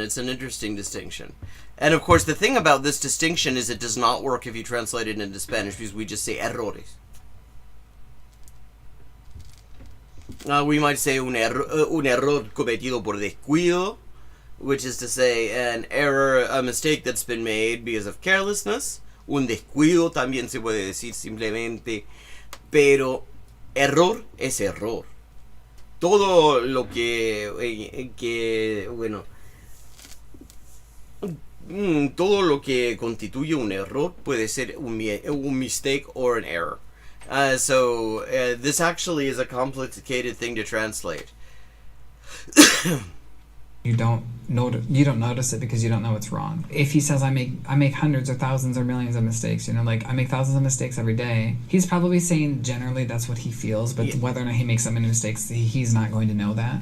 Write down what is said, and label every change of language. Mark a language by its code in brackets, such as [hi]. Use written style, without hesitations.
[en] It's an interesting distinction. And of course, the thing about this distinction is it does not work if you translate it into Spanish, because we just say errores. We might say [es] un error cometido por descuido, [en] which is to say an error, a mistake that's been made because of carelessness. [es] Un descuido también se puede decir simplemente, pero error es error. Todo lo todo lo que constituye un error puede ser un [en] mistake or an error. So this actually is a complicated thing to translate. You don't notice it because you don't know it's wrong. If he says I make hundreds or thousands or millions of mistakes, you know, like I make thousands of mistakes every day, he's probably saying generally that's what he feels, but whether or not he makes that many mistakes, he's not going to know that.